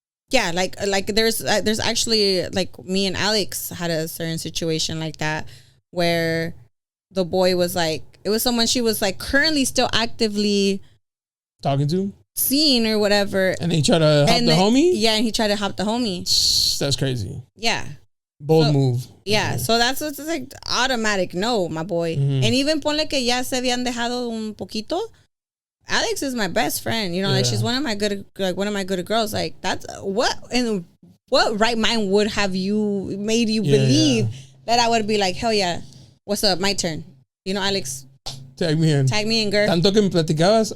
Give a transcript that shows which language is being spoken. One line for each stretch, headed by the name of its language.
English: Yeah, like there's actually like me and Alex had a certain situation like that where the boy was like, it was someone she was like currently still actively talking to. scene or whatever. And he tried to hop the homie? Yeah, and he tried to hop the homie. That's crazy. Yeah. Bold move. Yeah, so that's what's like automatic no, my boy. And even
Spanish: ponle que ya se habían dejado un poquito.
English: Alex is my best friend. You know, like she's one of my good girls. Like that's what right mind would have you made you believe that I would be like, hell yeah, what's up? My turn. You know, Alex. Tag me in, girl.
Spanish: Tanto que me platicabas.